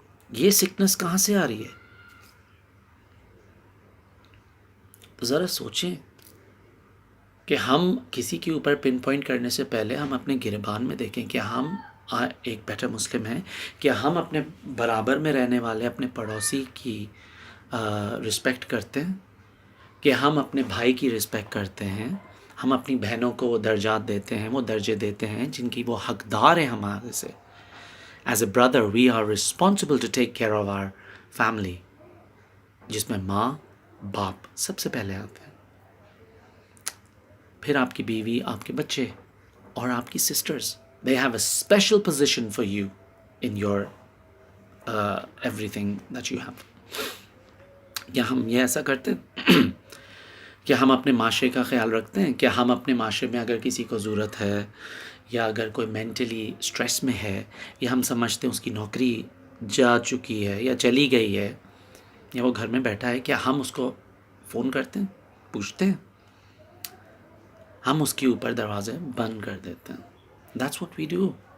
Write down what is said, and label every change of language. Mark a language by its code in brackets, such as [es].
[ur] یہ سکنس کہاں سے آ رہی ہے؟ تو ذرا سوچیں کہ ہم کسی کے اوپر پن پوائنٹ کرنے سے پہلے ہم اپنے گریبان میں دیکھیں کہ ہم ایک بیٹر مسلم ہیں، کہ ہم اپنے برابر میں رہنے والے اپنے پڑوسی کی رسپیکٹ کرتے ہیں، کہ ہم اپنے بھائی کی رسپیکٹ کرتے ہیں، ہم اپنی بہنوں کو وہ درجات دیتے ہیں، وہ درجے دیتے ہیں جن کی وہ حقدار ہیں ہمارے سے. [en] as a brother we are responsible to take care of our family, [ur] جس میں ماں باپ سب سے پہلے آتے ہیں، پھر آپ کی بیوی، آپ کے بچے اور آپ کی sisters. [en] They have a special position for you in your everything that you have. [ur] کیا ہم یہ ایسا کرتے ہیں؟ کیا ہم اپنے معاشرے کا خیال رکھتے ہیں؟ کیا ہم اپنے معاشرے میں اگر کسی کو ضرورت ہے، یا اگر کوئی مینٹلی اسٹریس میں ہے، یا ہم سمجھتے ہیں اس کی نوکری جا چکی ہے یا چلی گئی ہے، یا وہ گھر میں بیٹھا ہے، کیا ہم اس کو فون کرتے ہیں، پوچھتے ہیں؟ ہم اس کے اوپر دروازے بند کر دیتے ہیں. [en] That's what we do.